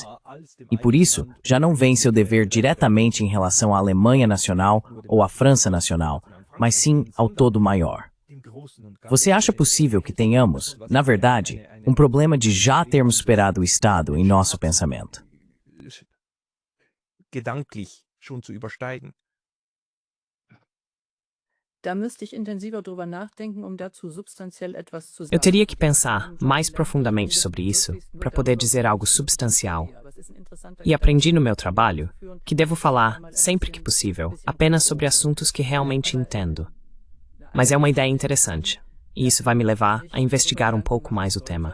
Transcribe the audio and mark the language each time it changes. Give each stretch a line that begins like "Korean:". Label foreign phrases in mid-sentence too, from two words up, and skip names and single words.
Portuguese: E por isso, já não veem seu dever diretamente em relação à Alemanha nacional ou à França nacional, mas sim ao todo maior. Você acha possível que tenhamos, na verdade, um problema de já termos superado o Estado em nosso pensamento?
German: Gedanklich schon zu übersteigen. Da müsste ich intensiver drüber nachdenken, dazu substanziell etwas zu sagen.
Portuguese: Eu teria que pensar mais profundamente sobre isso para poder dizer algo substancial. E aprendi no meu trabalho que devo falar, sempre que possível, apenas sobre assuntos que realmente entendo. Mas é uma ideia interessante, e isso vai me levar a investigar um pouco mais o tema.